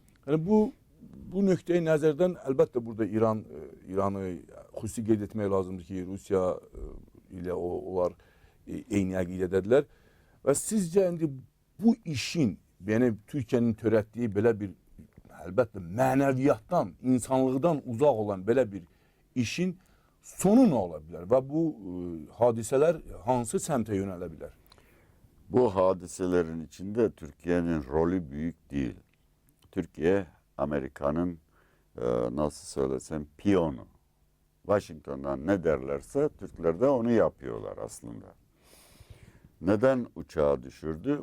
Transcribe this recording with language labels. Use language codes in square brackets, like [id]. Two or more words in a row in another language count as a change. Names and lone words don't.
[az] Yəni bu nöqteyi nəzərdən əlbəttə burada İranı xüsusi qeyd etmək lazımdır ki, Rusiya ilə onlar eyni əqidədədirlər. Və sizcə indi bu işin, yəni Türkiyənin törətdiyi belə bir əlbəttə mənəviyyatdan, insanlıqdan uzaq olan belə bir işin sonu nə ola bilər və bu hadisələr hansı səmtə yönələ bilər? [tr] Bu hadiselerin içinde Türkiye'nin rolü büyük değil. Türkiye Amerika'nın nasıl söylesem piyonu. Washington'dan ne derlerse Türkler de onu yapıyorlar aslında. Neden uçağı düşürdü?